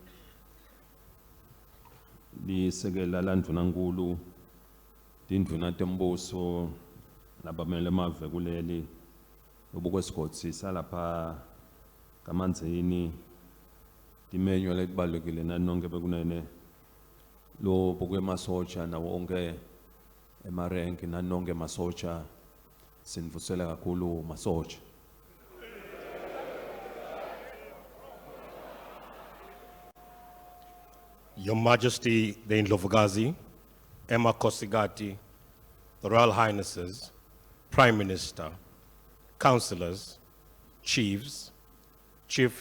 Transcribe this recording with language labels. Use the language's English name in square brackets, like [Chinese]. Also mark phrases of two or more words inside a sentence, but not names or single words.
[Swati] lisekela landvunankhulu tindvuna tembuso labamele emave kuleli lobukwesigodzi salapha kaManzini timenyo letibalulekile nanonke bekunene lo bokwemasotsha nawo onke emarenki nanonke masotsha sinivusela kakhulu masotsha. [English] Your Majesty the Indlovukazi, Emakhosikazi, the Royal Highnesses, Prime Minister, Councillors, Chiefs, Chief